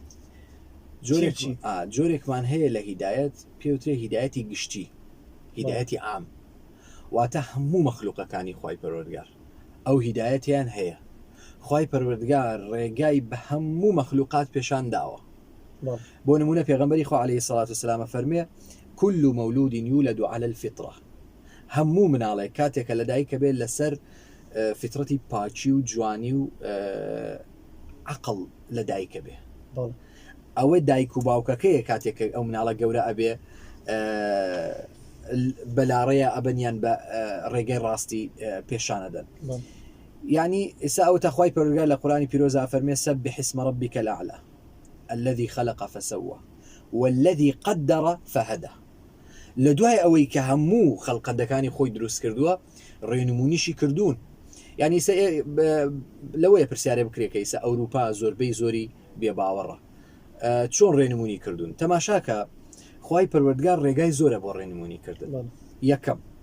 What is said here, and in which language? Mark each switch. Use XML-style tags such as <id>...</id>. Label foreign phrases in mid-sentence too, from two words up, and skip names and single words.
<ckb>جۆرێکمان هەیە لە هیدایەت پێوترێ هیدایەتی گشتی هیدایەتی عام واتە هەموو مەخلوقەکانی خوای پەروەردگار ئەو هیدایەتیان هەیە خوای پەروەردگار ڕێگای بە هەموو مەخلوقات پێشان داوە بۆ نمونە پێغەمبەری خوا</ckb> <ar>عەلەیهی سەڵات وسەلام</ar> <ckb>فەرمێ</ckb> <ar>كل مولود يولد على الفطرة</ar> <ckb>هەموو مناڵێک کاتێکە لە دایکە بێت لەسەر فترەتی پاچی و جوانی و عقل لە دایکە بێ ئەوە دایک و باوکەکەیە کاتێک ئەو مناڵە گەورە ئەبێ بەلاڕەیە ئەبەنیان بە ڕێگەی ڕاستی پێشانەدەن يعني ئێستا ئەو تەخوای پەروەردگار لە قورآنی پیرۆزە فەرمێ</ckb> <ar>سەبح اسم ربك الأعلى الذي خلق فسوى والذي قدر فهدى</ar> <ckb>لە دوای ئەوەی کە هەموو خەڵقەندەکانی خۆی دروست کردووە ڕێنمونیشی کردوون یعنی لەوەیە پرسیارە بکرێت کە ئێستا ئەوروپا زۆربەی زۆری بێباوەڕە چۆن ڕێنمونی کردوون تەماشاکە خوای پەروەردگار ڕێگای زۆرە بۆ ڕێنمونی کردن یەکەم</ckb>